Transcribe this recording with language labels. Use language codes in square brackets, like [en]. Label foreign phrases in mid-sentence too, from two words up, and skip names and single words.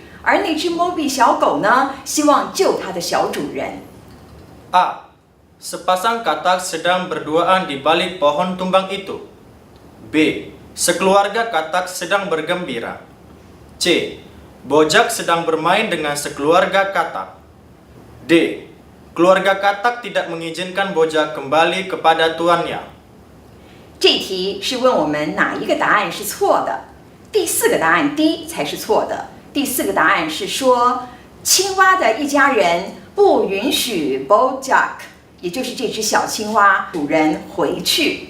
[zh] 而那只 Moby 小狗呢，希望救它的小主人。 [id] A. Sepasang katak sedang berduaan di balik pohon tumbang itu. B. Sekeluarga katak sedang bergembira. C. Bojak sedang bermain dengan sekeluarga katak. D. Keluarga katak tidak mengizinkan Bojak kembali kepada tuannya. [zh] 这题是问我们哪一个答案是错的？第四个答案 D 才是错的。第四个答案是说，青蛙的一家人不允许 Bojack， 也就是这只小青蛙主人回去。